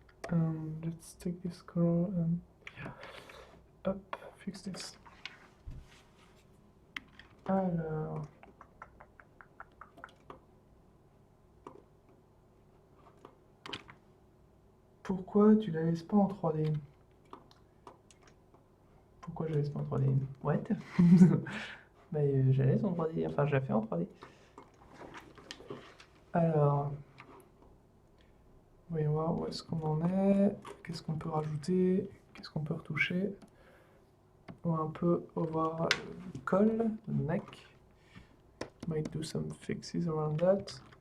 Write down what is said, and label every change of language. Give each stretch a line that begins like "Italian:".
English: Let's take this color and up, fix this.
French: Alors, pourquoi tu la laisses pas en 3D? Pourquoi je la laisse pas en 3D?
English: What?
French: Mais je la laisse en 3D, enfin je la fais en 3D. Alors, voyons voir où est-ce qu'on en est, qu'est-ce qu'on peut rajouter, qu'est-ce qu'on peut retoucher. On va un peu voir le col, le neck.
English: Might do some fixes around that.